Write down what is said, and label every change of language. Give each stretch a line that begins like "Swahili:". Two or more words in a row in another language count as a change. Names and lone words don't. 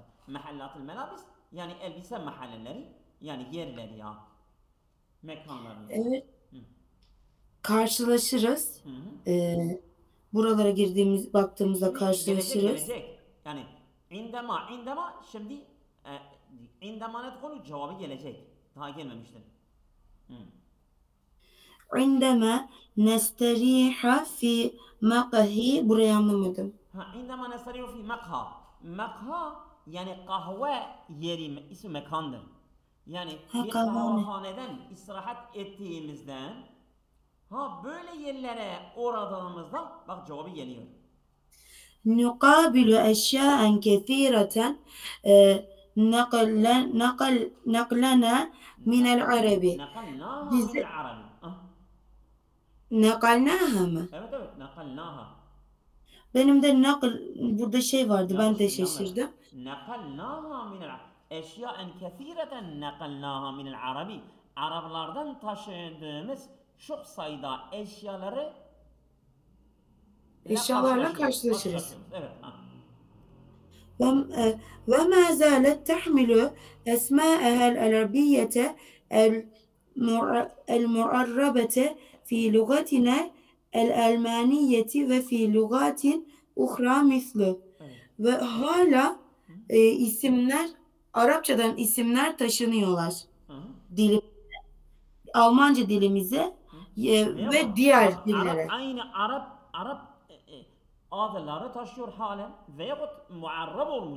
Arabic: محلات ملابس
Turkish: yani elbise mahalleleri yani yerleri ya mekanları yani. Evet, Hı. karşılaşırız. Hı hı. E, buralara girdiğimiz baktığımızda Şimdi gelecek karşılaşırız. gelecek. Yani indema şimdi indema ne konu cevabı gelecek. Daha gelmemiştir. Hı.
Arabic: عندما نستريح في مقهى
Turkish: burayı anlamadım.
Arabic: عندما نستريح في مقهى مقهى
Turkish: yani kahve yeri ismi mekandır. Yani Ha bir kahvehane. kahvehaneden istirahat ettiğimizden böyle yerlere uğradığımızda bak cevabı geliyor.
Arabic: نقابل أشياء كثيرة نقلنا من العرب. نقلناها من
Turkish: Bizi
Arabic: العربي.
Turkish: nakalnaha mı? Evet evet nakalnaha. Benim de nakl burada şey vardı ben de Yanlış yanlış. şaşırdım.
Arabic: نقلناها من الأشياء كثيرة نقلناها من العربي.
Turkish: Araplardan taşıdığımız çok sayıda eşyaları ile Eşyalarla karşılaşıyoruz. karşılaşırız. Evet.
Arabic: وما زالت تحمل أسماءها العربية المعربة في لغتنا الألمانية وفي لغات أخرى مثله.
Turkish: Evet. Ve hala isimler Arapçadan isimler taşınıyorlar. Hı hı. Dili, Almanca dilimize Veyahut ve diğer Arap dillere. aynı Arap adları taşıyor halen veyahut muarrab olmuş.